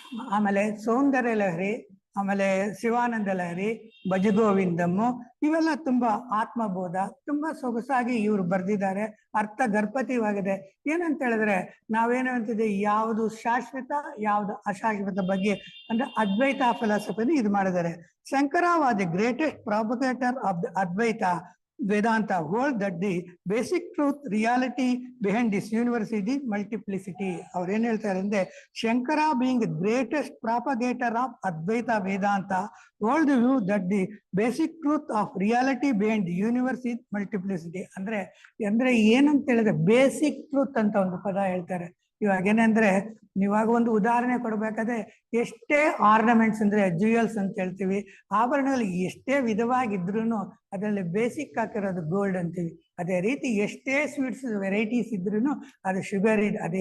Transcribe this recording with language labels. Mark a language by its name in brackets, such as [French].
[Kannada] ಆಮೇಲೆ ಸೌಂದರ್ಯ ಲಹರಿ, ಆಮೇಲೆ ಶಿವಾನಂದ ಲಹರಿ, ಭಜಗೋವಿಂದಮ್ಮು ಇವೆಲ್ಲ ತುಂಬಾ ಆತ್ಮಬೋಧ, ತುಂಬಾ ಸೊಗಸಾಗಿ ಇವ್ರು ಬರೆದಿದ್ದಾರೆ. ಅರ್ಥ ಗರ್ಭತೀಯವಾಗಿದೆ. ಏನಂತ ಹೇಳಿದ್ರೆ ನಾವೇನು ಅಂತಿದೆ, ಯಾವುದು ಶಾಶ್ವತ ಯಾವುದು ಅಶಾಶ್ವತ ಬಗ್ಗೆ ಅಂದ್ರೆ ಅದ್ವೈತ ಫಿಲಾಸಫಿನ ಇದು ಮಾಡಿದ್ದಾರೆ. [English] Shankara was the greatest propagator of the Advaita Vedanta, hold that the basic truth, reality behind this universe is the multiplicity. [Kannada] ಅವ್ರು ಏನ್ ಹೇಳ್ತಾರೆ ಅಂದ್ರೆ [English] Shankara being the greatest propagator of Advaita Vedanta, hold the view that the basic truth of reality behind the universe is multiplicity. [Kannada] ಅಂದ್ರೆ ಏನಂತ ಹೇಳಿದ್ರೆ basic truth ಅಂತ ಒಂದು ಪದ ಹೇಳ್ತಾರೆ. ಇವಾಗ ಏನಂದ್ರೆ ನೀವಾಗ ಒಂದು ಉದಾಹರಣೆ ಕೊಡ್ಬೇಕಾದ್ರೆ ಎಷ್ಟೇ ಆರ್ನಮೆಂಟ್ಸ್ ಅಂದ್ರೆ ಜ್ಯುವೆಲ್ಸ್ ಅಂತ ಹೇಳ್ತೀವಿ, ಆಭರಣಗಳು ಎಷ್ಟೇ ವಿಧವಾಗಿದ್ರು ಅದರಲ್ಲಿ ಬೇಸಿಕ್ ಹಾಕಿರೋದು ಗೋಲ್ಡ್ ಅಂತೀವಿ. ಅದೇ ರೀತಿ ಎಷ್ಟೇ ಸ್ವೀಟ್ಸ್ ವೆರೈಟೀಸ್ ಇದ್ರು ಅದು ಶುಗರ್ ಇದೆ.